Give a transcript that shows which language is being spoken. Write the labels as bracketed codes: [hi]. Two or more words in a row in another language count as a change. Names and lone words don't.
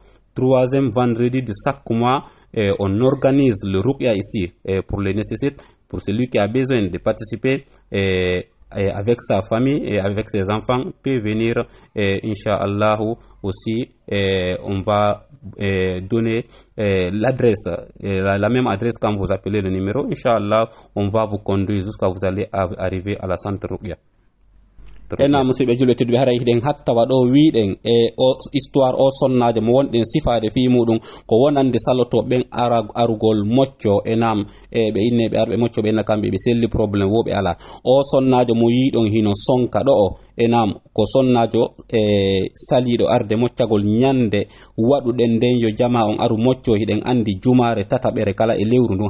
[fr] Troisième vendredi de chaque mois, on organise le Ruqya ici pour les nécessites, pour celui qui a besoin de participer avec sa famille et avec ses enfants, peut venir, Inch'Allah, aussi, on va donner l'adresse, la même adresse quand vous appelez le numéro. Inch'Allah, on va vous conduire jusqu'à vous allez arriver à la centre Ruqya. [ff] Musidɓe julɓe tedduɓe haray hiɗen hatta waɗo wiɗen o histoire o sonnaje mo wonɗen sifade fi muɗum ko wonande saloto ɓen arugol mocco ɓe inne ɓe arɓe mocco ɓe kamɓe ɓe selli probléme woɓe ala o sonnajo mo yiɗon hino sonka ɗo o ko sonnajo saliɗo arde moccagol ñande waɗuɗen nden yo jama on aru mocco hiɗen andi jumare tataɓere kala e lewru ndun